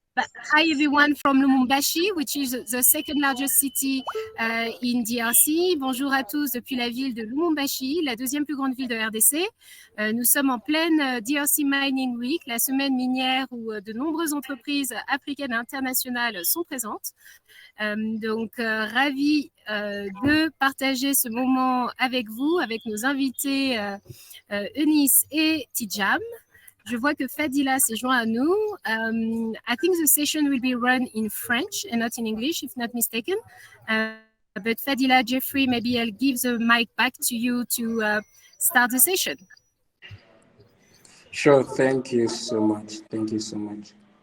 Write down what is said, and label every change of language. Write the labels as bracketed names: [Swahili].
[English] Hi everyone from Lubumbashi, which is the second largest city in DRC. [French] Bonjour à tous depuis la ville de Lubumbashi, la deuxième plus grande ville de RDC. Nous sommes en pleine DRC Mining Week, la semaine minière où de nombreuses entreprises africaines et internationales sont présentes. Ravi de partager ce moment avec vous, avec nos invités Eunice et Tidjam. Je vois que Fadila s'est joint à nous. [English] I think the session will be run in French and not in English, if not mistaken. But Fadila, Jeffrey, maybe I'll give the mic back to you to start the session. Sure, thank you so much. Thank you so much.